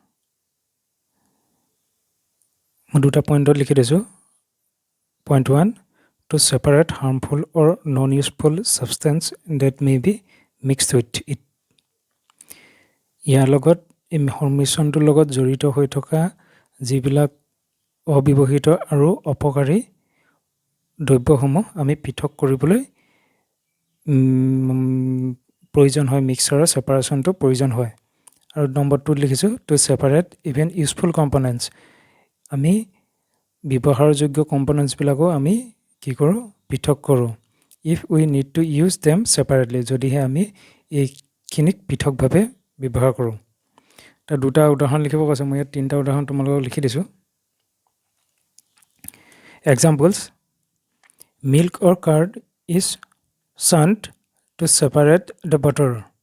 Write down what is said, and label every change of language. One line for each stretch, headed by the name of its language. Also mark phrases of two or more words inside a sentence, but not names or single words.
Assamese: মই দুটা পইণ্টত লিখি দিছোঁ।
English: Point 1, to separate harmful or non-useful substance that may be mixed with it.
Assamese: ইয়াৰ লগত এই সংমিশ্ৰণটোৰ লগত জড়িত হৈ থকা যিবিলাক অব্যৱহৃত আৰু অপকাৰী দ্ৰব্যসমূহ আমি পৃথক কৰিবলৈ প্ৰয়োজন হয়, মিক্সাৰৰ ছেপাৰেশ্যনটো প্ৰয়োজন হয়। আৰু নম্বৰ 2 লিখিছোঁ,
English: to separate even useful components.
Assamese: আমি ব্যৱহাৰযোগ্য কম্পনেণ্টছবিলাকো আমি কি কৰোঁ? পৃথক কৰোঁ।
English: if we need to use them separately,
Assamese: যদিহে আমি এইখিনিক পৃথকভাৱে ব্যৱহাৰ কৰোঁ। তাৰ দুটা উদাহৰণ লিখিব কৈছে। মই ইয়াত তিনিটা উদাহৰণ তোমালোকক লিখি দিছোঁ।
English: examples, milk or curd is churned to separate the butter.